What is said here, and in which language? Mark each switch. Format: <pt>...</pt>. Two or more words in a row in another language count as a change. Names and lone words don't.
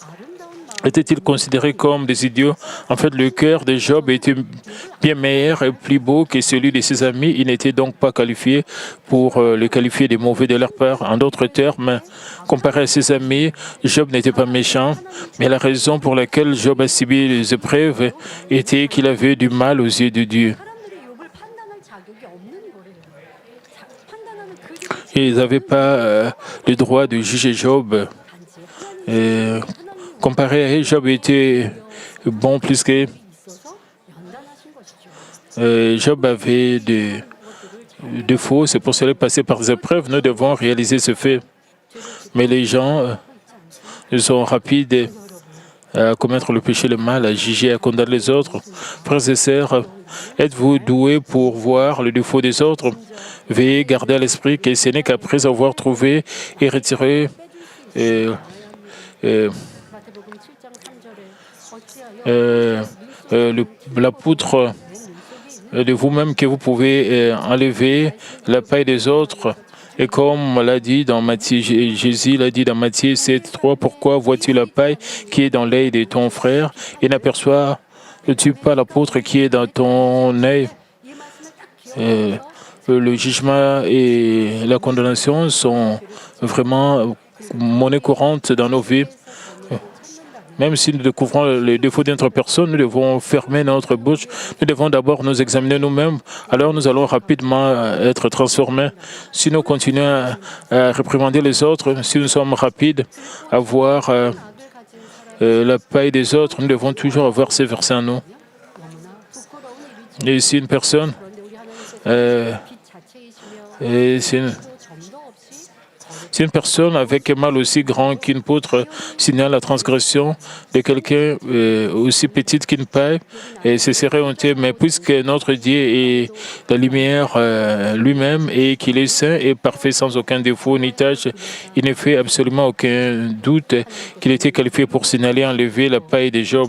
<fr>Alors pourquoi étaient-ils considérés comme des idiots? En fait, le cœur de Job était bien meilleur et plus beau que celui de ses amis. Il n'était donc pas qualifié pour le qualifier de mauvais de leur part. En d'autres termes, comparé à ses amis, Job n'était pas méchant, mais la raison pour laquelle Job a subi les épreuves était qu'il avait du mal aux yeux de Dieu.</fr> <ko>사람들이 욥을 판단할 자격이 없는 거예요. 판단하는 그 자체가</ko> <fr>Ils n'avaient pas le droit de juger Job.</fr> <ko>단지</ko> <fr>Et</fr> <ko>하나님이</ko> <fr>comparé à elle, Job était bon plus que</fr> <ko>있어서 연단하신 것이죠.</ko> <fr>Job avait des</fr> <ko>것들을</ko> <fr>défauts, c'est pour cela passer par des épreuves, nous devons réaliser ce fait. Mais les gens</fr> <ko>있지 않습니까?</ko> <fr>ils sont rapides à commettre le péché, le mal, à juger, à condamner les autres. Frères et sœurs, êtes-vous doués pour voir le défaut des autres? Veillez, gardez à l'esprit que ce n'est qu'après avoir trouvé et retiré euh, euh,</fr> <ko>마태복음 7장 3절에 어찌하여</ko> <fr>euh, la poutre de vous-même que vous pouvez enlever la paille des autres. Et comme l'a dit dans Matthieu, Jésus l'a dit dans Matthieu 7,3, pourquoi vois-tu la paille qui est dans l'œil de ton frère et n'aperçois-tu pas la poutre qui est dans ton œil?</fr> <ko>이 말씀을 딱 기억하면서</ko> <fr>Le jugement et la condamnation sont vraiment monnaie courante dans nos vies. Même si nous découvrons les défauts d'autres personnes, nous devons fermer notre bouche. Nous devons d'abord nous examiner nous-mêmes. Alors nous allons rapidement être transformés. Si nous continuons à réprimander les autres, si nous sommes rapides à voir</fr> <ko>악을 가진 사람</ko> <fr>la paille des autres, nous devons toujours avoir ces versets en nous.</fr> <ko>너무나 부끄러운 일이죠.</ko> <fr>Et si une personne,</fr> <ko>그런데 우리 하나님께서 euh, 빛 자체이시며</ko> <fr>et si une,</fr> <ko>점도 없이</ko> <fr>si une personne avec un mal aussi grand qu'une poutre signale la transgression de quelqu'un aussi petite qu'une paille, et ce serait honteux. Mais puisque notre Dieu est la lumière lui-même et qu'il est saint et parfait sans aucun défaut ni tâche, il ne fait absolument aucun doute qu'il était qualifié pour signaler enlever la paille de Job.</fr>